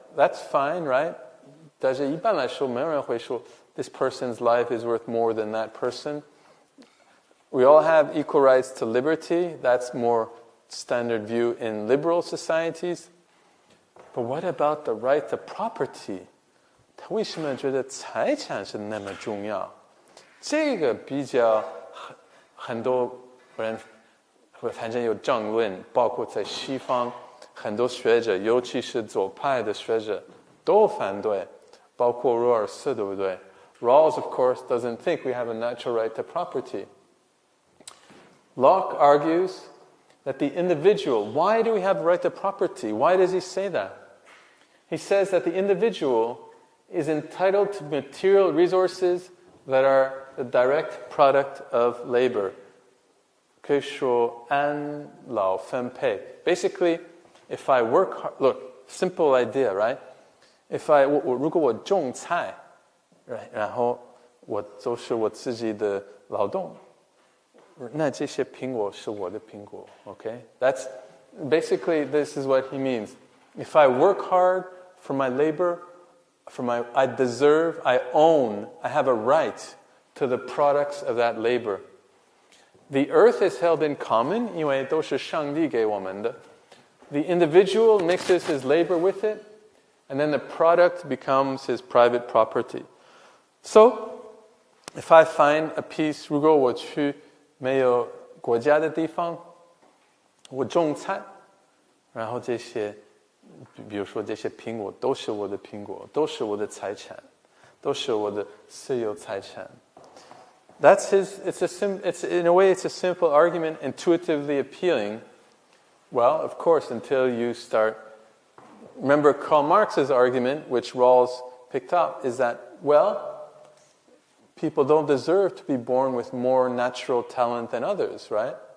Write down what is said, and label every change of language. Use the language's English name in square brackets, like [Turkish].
[English] That's fine, right? [Chinese] 但是一般来说，没有人会说 [English] this person's life is worth more than that person. We all have equal rights to liberty. That's more standard view in liberal societies. But what about the right to property? [Chinese] 他为什么觉得财产是那么重要？这个比较很多人反正有争论，包括在西方很多学者，尤其是左派的学者都反对，包括罗尔斯，对不对？ [English] Rawls, of course, doesn't think we have a natural right to property. Locke argues that the individual, why do we have a right to property? Why does he say that? He says that the individual is entitled to material resources that are the direct product of labor. [Chinese] 可以说安老分配. [English] Basically, if I work hard, look, simple idea, right? [Chinese] If 如果我种菜 Right, 然后我都是我自己的劳动，那这些苹果是我的苹果, okay? [English] That's basically, this is what he means. If I work hard for my labor, I deserve, I own, I have a right to the products of that labor. The earth is held in common, [Chinese] 因为都是上帝给我们的. [English] The individual mixes his labor with it, and then the product becomes his private property. So, if I find a piece, [Chinese] 如果我去没有国家的地方，我种菜，然后这些，比如说这些苹果都是我的苹果，都是我的财产，都是我的私有财产。 [English] That's in a way, it's a simple argument, intuitively appealing. Well, of course, until you start. Remember Karl Marx's argument, which Rawls picked up, is that, well, people don't deserve to be born with more natural talent than others, right?